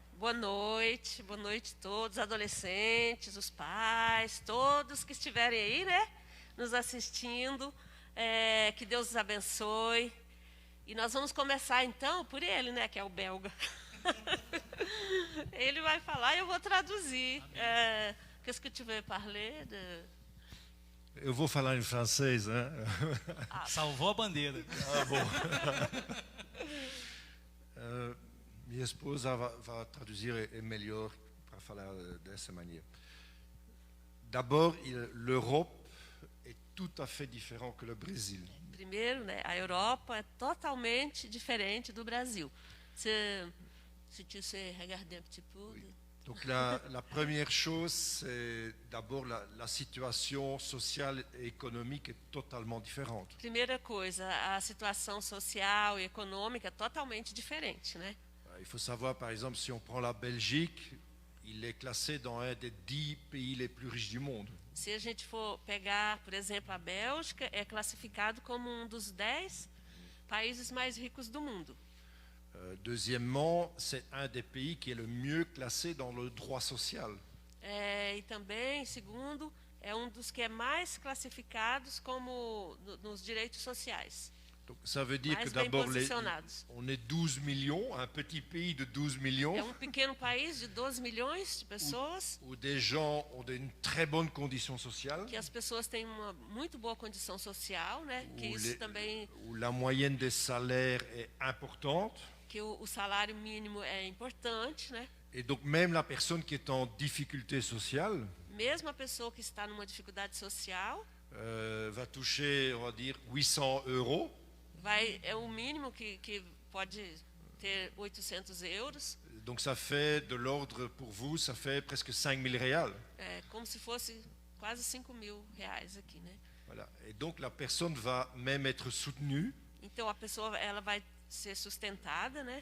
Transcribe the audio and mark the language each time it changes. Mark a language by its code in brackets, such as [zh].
[pt] Boa noite a todos, adolescentes, os pais, todos que estiverem aí, né, nos assistindo, que Deus os abençoe. E nós vamos começar então por ele, né, que é o belga. Ele vai falar e eu vou traduzir. [fr] Qu'est-ce que tu veux parler de... [pt] Eu vou falar em francês, né? Salvou a bandeira. Ah, bom. Minha esposa vai traduzir melhor para falar dessa maneira. [fr] D'abord, l'Europe est tout à fait différent que le Brésil. [pt] Primeiro, né, a Europa é totalmente diferente do Brasil. [fr] Se tu sais regarder un petit peu. Oui. Donc la première chose, c'est d'abord la situation sociale et économique est totalement différente. [pt] Primeira coisa, a situação social e econômica é totalmente diferente, né? [fr] Il faut savoir, par exemple, si on prend la Belgique, il est classé dans un des 10 pays les plus riches du monde. [pt] Se a gente for pegar, por exemplo, a Bélgica, é classificado como um dos 10 países mais ricos do mundo. [fr] Deuxièmement, c'est un des pays qui est le mieux classé dans le droit social. [pt] E também, segundo, é um dos que é mais classificados como nos direitos sociais. [fr] Donc, ça veut dire que d'abord, on est 12 millions, un petit pays de 12 millions. [pt] É um pequeno país de 12 milhões de pessoas. [fr] Où des gens ont une très bonne condition sociale. [pt] Que as pessoas têm uma muito boa condição social, né? Que isso também. [fr] Où la moyenne des salaires est importante. [pt] que o salário mínimo é importante, né? [fr] Et donc même la personne qui est en difficulté sociale [pt] Mesmo a pessoa que está numa dificuldade social, [fr] va toucher, on va dire, 800 euros. [pt] é o mínimo que pode ter 800 euros, [fr] Donc ça fait de l'ordre, pour vous, ça fait presque 5000 réals. [pt] é como se fosse quase 5.000 reais aqui, né? [fr] Voilà. Et donc la personne va même être soutenue, [pt] Então a pessoa ela vai ser sustentada, né?